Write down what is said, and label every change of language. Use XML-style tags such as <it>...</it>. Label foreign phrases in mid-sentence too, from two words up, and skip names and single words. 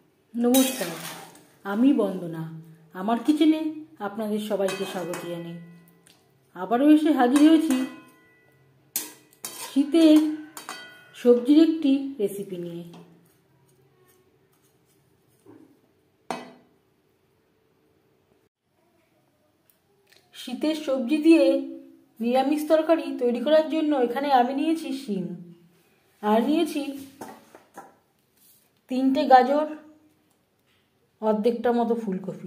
<bn>নমস্কার, আমি বন্দনা আমার কিচেনে আপনাদের সবাইকে স্বাগত জানাই। আবারও এসে হাজির হয়েছি শীতের সবজির একটি রেসিপি নিয়ে। শীতের সবজি দিয়ে নিরামিষ তরকারি তৈরি করার জন্য এখানে আমি নিয়েছি শিম আর নিয়েছি 3টে গাজর অর্ধেকটা মতো ফুলকপি।</bn>